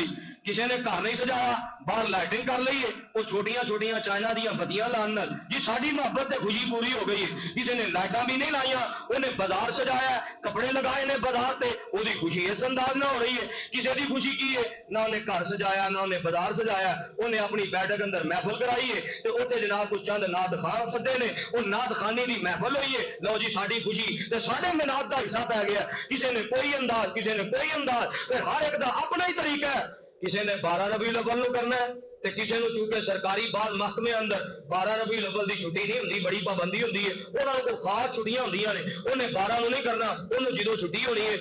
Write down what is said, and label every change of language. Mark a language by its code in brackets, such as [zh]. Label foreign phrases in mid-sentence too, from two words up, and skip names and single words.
[pa] کسی نے گھر نہیں سجایا، باہر لائٹنگ کر لی ہے، وہ چھوٹیاں چھوٹیاں چائنا دیا بتیاں لان نال جی ساری محبت ہے، خوشی پوری ہو گئی ہے۔ کسی نے لائٹاں بھی نہیں لائیاں، انہیں بازار سجایا ہے، کپڑے لگائے نے بازار تے، وہ خوشی اس انداز نہ ہو رہی ہے۔ کسی کی خوشی کی ہے، نہ انہیں گھر سجایا نہ انہیں بازار سجایا، انہیں اپنی بیٹھک اندر محفل کرائی ہے تے اوتھے جناب کو چند نعت خان سدے نے، وہ نعت خانی دی محفل ہوئی ہے، لو جی ساری خوشی تے ساڈے مینات دا حصہ پی گیا۔ کسی نے کوئی انداز، کسی نے کوئی انداز، پھر ہر ایک دا اپنا ہی طریقہ ہے۔ کسی نے 12 ربیع الاول نو کرنا ہے تے کسی نو چونکہ سرکاری بعض محکمے اندر 12 ربیع الاول دی چھٹی نہیں ہوندی، بڑی پابندی ہوندی ہے، انہاں کو خاص چھٹیاں ہوندیاں نے، انہیں 12 نو نہیں کرنا، انہوں جدو چھٹی ہونی ہے۔